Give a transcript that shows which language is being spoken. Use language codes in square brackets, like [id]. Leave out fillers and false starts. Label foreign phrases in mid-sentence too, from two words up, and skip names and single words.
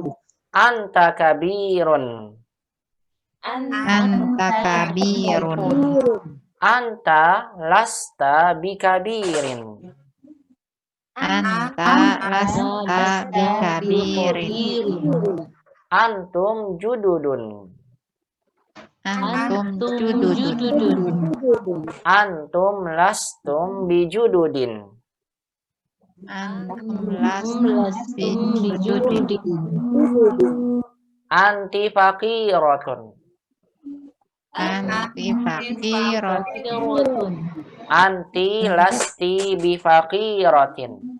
[ar] أنت كبير. أنت كبير. أنت لست بكبير. أنت لست بكبير. أنتم جدد. أنتم جدد. أنتم لستم بجدد. أنتم لستم بجدد. أنت فقيرة. أنت فقيرة. أنت لست بفقيرة.